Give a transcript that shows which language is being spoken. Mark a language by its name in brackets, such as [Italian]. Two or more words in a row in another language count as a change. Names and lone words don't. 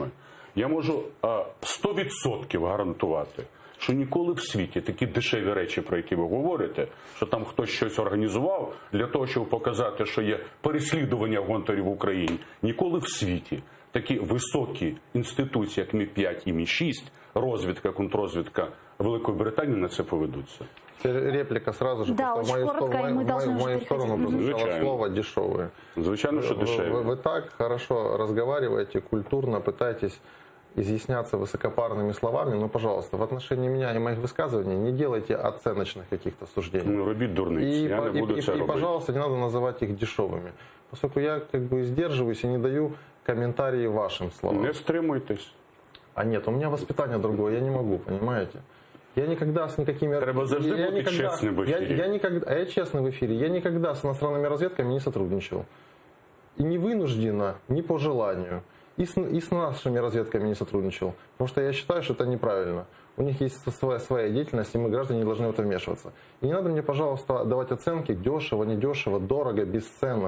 [Ukrainian] Я можу 100% гарантувати, що ніколи в світі такі дешеві речі, про які ви говорите, що там хтось щось організував для того, щоб показати, що є переслідування Гонтарів в Україні, ніколи в світі такі високі інституції, як МІ-5 і МІ-6, розвідка, контррозвідка Великої Британії на це поведуться. [Russian] Реплика сразу же, да, в мою сторону прозвучало слово «дешевые». Звичайно, что дешевые. Вы так хорошо разговариваете, культурно пытаетесь изъясняться высокопарными словами, но, пожалуйста, в отношении меня и моих высказываний не делайте оценочных каких-то суждений. Ну, [Ukrainian] робить дурницы, [Russian] я не буду это робить. Пожалуйста, не надо называть их дешевыми, поскольку я как бы сдерживаюсь и не даю комментарии вашим словам. [Ukrainian] Не стримуйтесь. [Russian] А нет, у меня воспитание другое, я не могу, понимаете? Я никогда с никакими... [Ukrainian] Треба завжди бути чесним в ефірі. [Russian] Я честный в эфире. Я никогда с иностранными разведками не сотрудничал. И не вынужденно, не по желанию. И с нашими разведками не сотрудничал. Потому что я считаю, что это неправильно. У них есть своя деятельность, и мы, граждане, не должны в это вмешиваться. И не надо мне, пожалуйста, давать оценки дешево, недешево, дорого, бесценно.